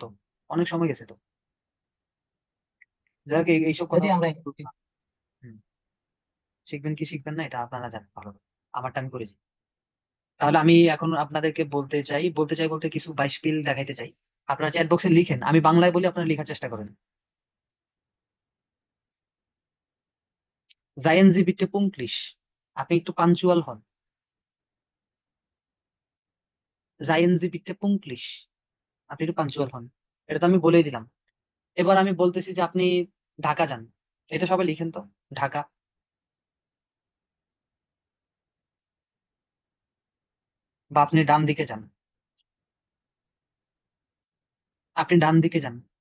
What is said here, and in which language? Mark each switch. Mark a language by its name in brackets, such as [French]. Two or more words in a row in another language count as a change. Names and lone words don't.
[Bangla] অনেক সময় গেছে তো। যাই হোক, এইসব ওই কথা যে আমরা হুম, শিখবেন কি শিখবেন না এটা আপনারা জানেন ভালো করে। আমারটা আমি করেছি। তাহলে আমি এখন আপনাদেরকে বলতে চাই বলতে কিছু 22 পিল দেখাইতে চাই। আপনারা চ্যাট বক্সে লিখেন, আমি বাংলায় বলি, আপনারা লেখার চেষ্টা করেন। [German] seien Sie bitte pünktlich. [Bangla] আপনি একটু পাঞ্চুয়াল হন। [German] seien Sie bitte pünktlich. [Bangla] আপনি একটু পাঞ্চুয়াল হন। এটা তো আমি বলেই দিলাম। এবার আমি বলতেছি যে আপনি ঢাকা যান। এটা সবাই লিখেন তো, ঢাকা। বা আপনি ডান দিকে যান। আপনি ডান দিকে যান।